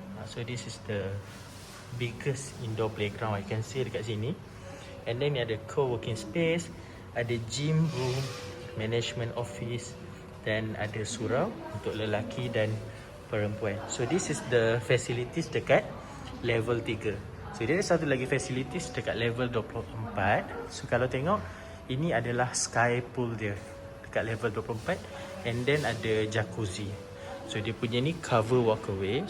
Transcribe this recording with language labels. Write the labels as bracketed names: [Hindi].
[English] So this is the biggest indoor playground I can see [Malay] dekat sini. [English] And then [Malay] ni ada co-working space, ada gym room, management office, dan ada surau untuk lelaki dan perempuan. [English] So this is the facilities [Malay] dekat level 3. So dia ada satu lagi facilities dekat level 24. So kalau tengok, ini adalah sky pool dia dekat level 24. [English] And then [Malay] ada [English] jacuzzi. [Malay] So dia punya ni cover walkway.